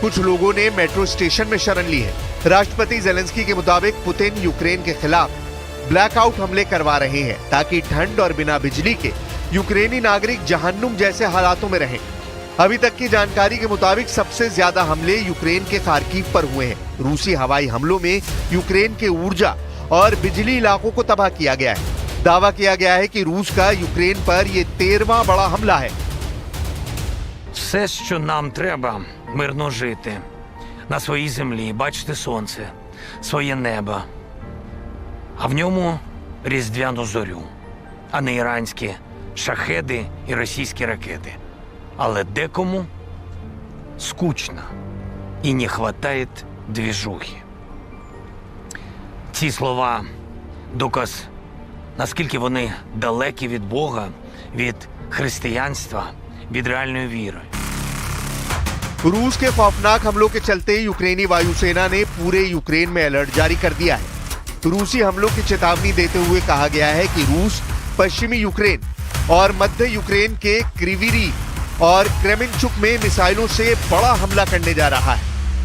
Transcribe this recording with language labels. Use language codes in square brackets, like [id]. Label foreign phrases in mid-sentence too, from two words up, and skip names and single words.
[hi] कुछ लोगों ने मेट्रो स्टेशन में शरण ली है। राष्ट्रपति जेलेंस्की के मुताबिक पुतिन यूक्रेन के खिलाफ ब्लैकआउट हमले करवा रहे हैं ताकि ठंड और बिना बिजली के यूक्रेनी नागरिक जहन्नुम जैसे हालातों में रहें। अभी तक की जानकारी के मुताबिक सबसे ज्यादा हमले यूक्रेन के खार्किव पर हुए हैं। रूसी हवाई हमलों में यूक्रेन के ऊर्जा और बिजली इलाकों को तबाह किया गया है। दावा किया गया है कि रूस का यूक्रेन पर यह 13वां बड़ा हमला है। [uk] Все, що нам треба, мирно жити на своїй землі, бачити сонце, своє небо, а в ньому різдвяну зорю, а не іранські шахеди і російські ракети. Але декому скучно і не хватає двіжухи. Ці слова – доказ, наскільки вони далекі від Бога, від християнства, від реальної віри. [hi] रूस के खौफनाक हमलों के चलते यूक्रेनी वायुसेना ने पूरे यूक्रेन में अलर्ट जारी कर दिया है। रूसी हमलों की चेतावनी देते हुए कहा गया है कि रूस पश्चिमी यूक्रेन और मध्य यूक्रेन के क्रिविरी और क्रेमेंचुक में मिसाइलों से बड़ा हमला करने जा रहा है।